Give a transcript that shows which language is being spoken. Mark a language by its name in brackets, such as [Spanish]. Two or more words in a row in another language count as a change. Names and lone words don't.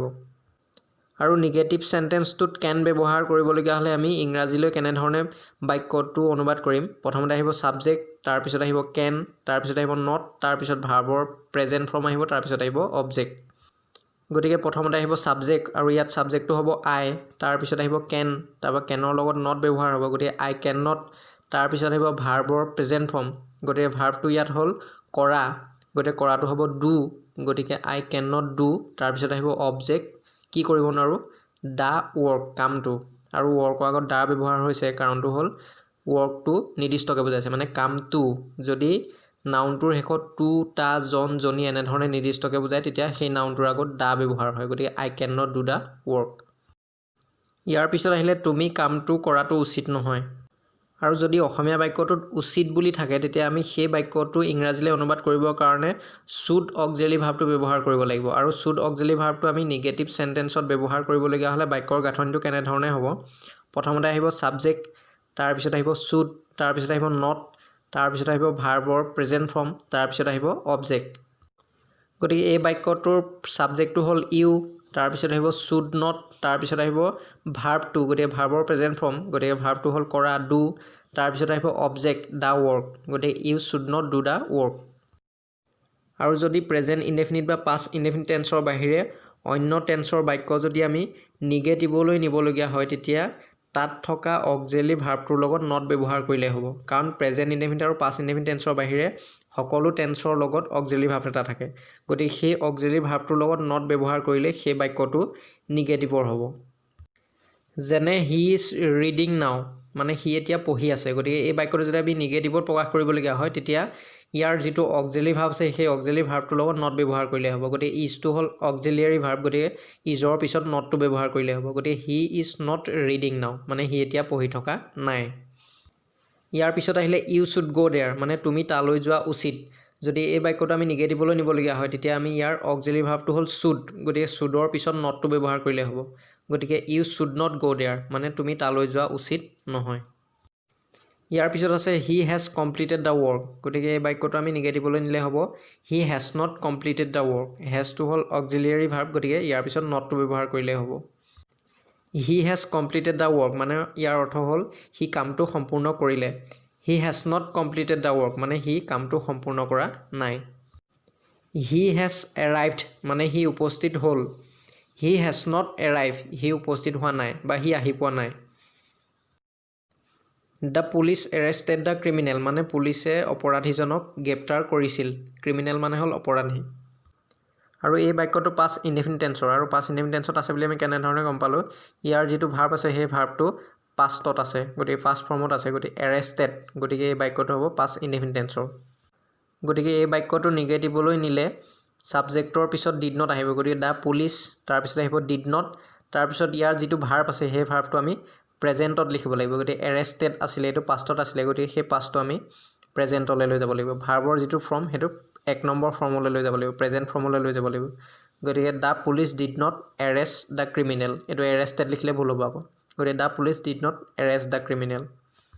[Assamese] আৰু [English] negative sentenceটোত [Assamese] কেন ব্যৱহাৰ কৰিবলগীয়া হ'লে আমি ইংৰাজীলৈ কেনেধৰণে বাক্যটো অনুবাদ কৰিম প্ৰথমতে আহিব সাবজেক্ট তাৰপিছত আহিব can তাৰপিছত আহিব not তাৰপিছত [English] verbৰ present form [Assamese] আহিব তাৰপিছত আহিব অবজেক্ট গতিকে প্ৰথমতে আহিব সাবজেক্ট আৰু ইয়াত সাবজেক্টটো হ'ব I তাৰপিছত আহিব can তাৰপৰা canৰ লগত not ব্যৱহাৰ হ'ব গতিকে [English] I cannot [Assamese] তাৰপিছত আহিব [English] verbৰ present form [Assamese] গতিকে ভাৰ্বটো ইয়াত হ'ল কৰা গতিকে কৰাটো হ'ব do গতিকে [English] I cannot do [Assamese] তাৰপিছত আহিব অবজেক্ট কি কৰিব নোৱাৰো [English] the work [Assamese] কামটো আৰু workৰ আগত দা ব্যৱহাৰ হৈছে কাৰণটো হ'ল workটো নিৰ্দিষ্টকে বুজাইছে মানে কামটো যদি নাউনটোৰ শেষত টু টা জন জনী এনে ধৰণে নিৰ্দিষ্টকে বুজায় তেতিয়া সেই নাউনটোৰ আগত দা ব্যৱহাৰ হয় গতিকে [English] I cannot do the work [Assamese] ইয়াৰ পিছত আহিলে তুমি কামটো কৰাটো উচিত নহয় আৰু যদি অসমীয়া বাক্যটোত উচিত বুলি থাকে তেতিয়া আমি সেই বাক্যটো ইংৰাজীলৈ অনুবাদ কৰিবৰ কাৰণে [English] should auxiliary verbটো [Assamese] ব্যৱহাৰ কৰিব লাগিব আৰু [English] should auxiliary verbটো [Assamese] আমি [English] negative sentenceত [Assamese] ব্যৱহাৰ কৰিবলগীয়া হ'লে বাক্যৰ গাঁথনিটো কেনে ধৰণে হ'ব প্ৰথমতে আহিব সাবজেক্ট তাৰপিছত আহিব should তাৰপিছত আহিব not তাৰপিছত আহিব [English] verbৰ present form [Assamese] তাৰপিছত আহিব অবজেক্ট গতিকে এই বাক্যটোৰ সাবজেক্টটো হ'ল you তাৰপিছত আহিব [English] should not [Assamese] তাৰপিছত আহিব ভাৰ্বটো গতিকে [English] verbৰ present form [Assamese] গতিকে ভাৰ্বটো হ'ল কৰা do তাৰপিছত আহিব অবজেক্ট [English] the work [Assamese] গতিকে [English] you should not do the work [Assamese] আৰু যদি [English] present indefinite [Assamese] বা [English] past indefinite tenseৰ [Assamese] বাহিৰে অন্য টেন্সৰ বাক্য যদি আমি নিগেটিভলৈ নিবলগীয়া হয় তেতিয়া তাত থকা [English] auxiliary verbটোৰ [Assamese] লগত not ব্যৱহাৰ কৰিলে হ'ব কাৰণ [English] present indefinite [Assamese] আৰু [English] past indefinite tenseৰ [Assamese] বাহিৰে সকলো টেন্সৰ লগত [English] auxiliary verb [Assamese] এটা থাকে গতিকে সেই [English] auxiliary verbটোৰ [Assamese] লগত not ব্যৱহাৰ কৰিলে সেই বাক্যটো নিগেটিভৰ হ'ব যেনে [English] he is reading now [Assamese] মানে he এতিয়া পঢ়ি আছে গতিকে এই বাক্যটো যদি আমি নিগেটিভত প্ৰকাশ কৰিবলগীয়া হয় তেতিয়া ইয়াৰ যেটো [English] auxiliary verb [Assamese] আছে সেই [English] auxiliary verbটোৰ [Assamese] লগত not ব্যৱহাৰ কৰিলে হ'ব গতিকে is টো হ'ল [English] auxiliary verb [Assamese] গতিকে isৰ পিছত not টো ব্যৱহাৰ কৰিলে হ'ব গতিকে [English] he is not reading now [Assamese] মানে he এতিয়া পঢ়ি থকা নাই ইয়াৰ পিছত আহিলে [English] you should go there [Assamese] মানে তুমি তালৈ যোৱা উচিত যদি এই বাক্যটো আমি নিগেটিভলৈ নিবলগীয়া হয় তেতিয়া আমি ইয়াৰ [English] auxiliary verbটো [Assamese] হ'ল should গতিকে shouldৰ পিছত not টো ব্যৱহাৰ কৰিলে হ'ব গতিকে [English] you should not go there [Assamese] মানে তুমি তালৈ যোৱা উচিত নহয় ইয়াৰ পিছত আছে [English] he has completed the work [Assamese] গতিকে এই বাক্যটো আমি নিগেটিভলৈ নিলে হ'ব [English] he has not completed the work has to [Assamese] হ'ল [English] auxiliary verb [Assamese] গতিকে ইয়াৰ পিছত not টো ব্যৱহাৰ কৰিলে হ'ব [English] he has completed the work [Assamese] মানে ইয়াৰ অৰ্থ হ'ল he কামটো সম্পূৰ্ণ কৰিলে [English] he has not completed the work [Assamese] মানে he কামটো সম্পূৰ্ণ কৰা নাই [English] he has arrived [Assamese] মানে he উপস্থিত হ'ল [English] he has not arrived [Assamese] he উপস্থিত হোৱা নাই বা he আহি পোৱা নাই [English] The police arrested the criminal [Assamese] মানে পুলিচে অপৰাধীজনক গ্ৰেপ্তাৰ কৰিছিল ক্ৰিমিনেল মানে হ'ল অপৰাধী আৰু এই বাক্যটো পাষ্ট [English] indefinite tenseৰ [Assamese] আৰু [English] past indefinite tenseত [Assamese] আছে বুলি আমি কেনে ধৰণে গম পালো ইয়াৰ যেটো ভাৰ্ব আছে সেই ভাৰ্বটো পাষ্টত আছে গতিকে [English] past formত [Assamese] আছে গতিকে arrested গতিকে এই বাক্যটো হ'ব [English] past indefinite tenseৰ [Assamese] গতিকে এই বাক্যটো নিগেটিভলৈ নিলে সাবজেক্টৰ পিছত [English] did not [Assamese] আহিব গতিকে [English] the police [Assamese] তাৰ পিছত আহিব [English] did not [Assamese] তাৰ পিছত ইয়াৰ যেটো ভাৰ্ব আছে সেই ভাৰ্বটো আমি প্ৰেজেন্টত লিখিব লাগিব গতিকে arrested আছিল এটো পাষ্টত আছিল গতিকে সেই পাষ্টটো আমি প্ৰেজেন্টলৈ লৈ যাব লাগিব ভাৰ্বৰ যেটো ফৰ্ম হেতু এক নম্বৰ ফৰ্মলৈ লৈ যাব লাগিব [English] present formলৈ [Assamese] লৈ যাব লাগিব গতিকে [English] the police did not arrest the criminal [Assamese] এটো arrested লিখিলে ভুল হ'ব গতিকে [English] the police did not arrest the criminal